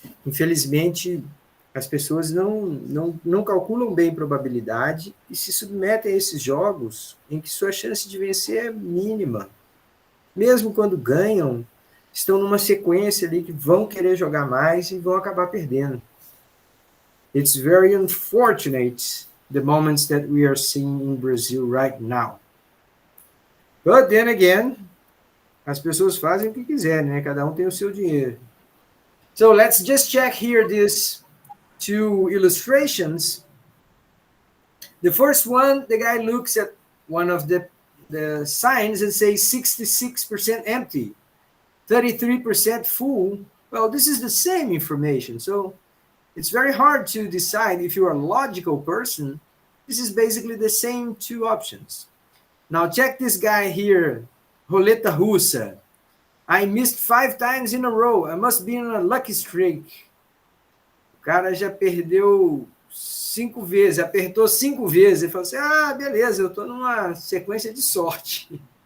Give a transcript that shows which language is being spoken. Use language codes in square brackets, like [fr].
[pt] Infelizmente, as pessoas não calculam bem probabilidade e se submetem a esses jogos em que sua chance de vencer é mínima. Mesmo quando ganham, estão numa sequência ali que vão querer jogar mais e vão acabar perdendo. [en] It's very unfortunate the moments that we are seeing in Brazil right now. But then again, [pt] as pessoas fazem o que quiserem, né? Cada um tem o seu dinheiro. [en] So let's just check here these 2 illustrations The first one, the guy looks at one of the signs and says 66% empty, 33% full. Well, this is the same information. So it's very hard to decide if you're a logical person. This is basically the same two options. Now check this guy here, Roleta Russa. I missed 5 times in a row. I must be on a lucky streak. [pt] O cara já perdeu 5 vezes, apertou 5 vezes e falou assim, ah, beleza, eu estou numa sequência de sorte.